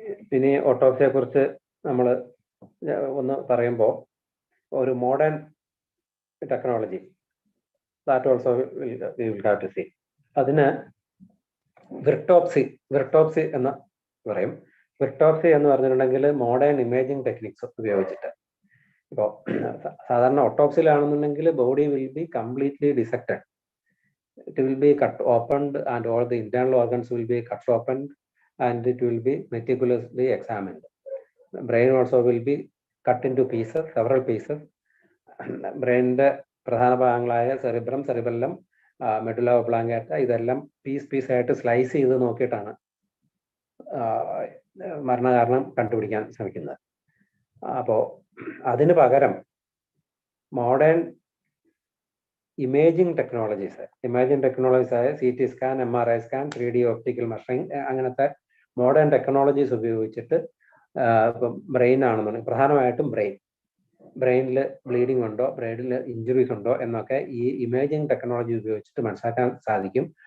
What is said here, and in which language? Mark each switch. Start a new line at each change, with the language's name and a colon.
Malayalam: പിന്നെ ഓട്ടോപ്സിയെ കുറിച്ച് നമ്മൾ ഒന്ന് പറയുമ്പോൾ ഒരു modern technology
English: That also we will have to see.
Malayalam: അതിന് വിർട്ടോപ്സി എന്ന് പറയും. വിർട്ടോപ്സി എന്ന് പറഞ്ഞിട്ടുണ്ടെങ്കിൽ മോഡേൺ ഇമേജിംഗ് ടെക്നിക്സ് ഉപയോഗിച്ചിട്ട്. ഇപ്പോൾ സാധാരണ ഓട്ടോപ്സിയിലാണെന്നുണ്ടെങ്കിൽ
English: Body will be completely dissected. It will be cut opened and all the internal organs will be cut open and it will be meticulously examined. The brain also will be cut into pieces, several pieces.
Malayalam: Brain പ്രധാന ഭാഗങ്ങളായ cerebrum, cerebellum, medulla oblongata ഇതെല്ലാം piece ആയിട്ട് slice ചെയ്ത് നോക്കിയിട്ടാണ് മരണകാരണം കണ്ടുപിടിക്കാൻ ശ്രമിക്കുന്നത്. അപ്പോൾ അതിന് പകരം മോഡേൺ ഇമേജിംഗ് ടെക്നോളജീസ് ആയ CT scan, MRI scan, 3D optical measuring, അങ്ങനത്തെ മോഡേൺ ടെക്നോളജീസ് ഉപയോഗിച്ചിട്ട് ഇപ്പം ബ്രെയിൻ ആണെന്നുണ്ടെങ്കിൽ പ്രധാനമായിട്ടും ബ്രെയിനിൽ ബ്ലീഡിംഗ് ഉണ്ടോ, ബ്രെയിനിൽ ഇഞ്ചുറീസ് ഉണ്ടോ എന്നൊക്കെ ഈ ഇമേജിംഗ് ടെക്നോളജി ഉപയോഗിച്ചിട്ട് മനസ്സിലാക്കാൻ സാധിക്കും.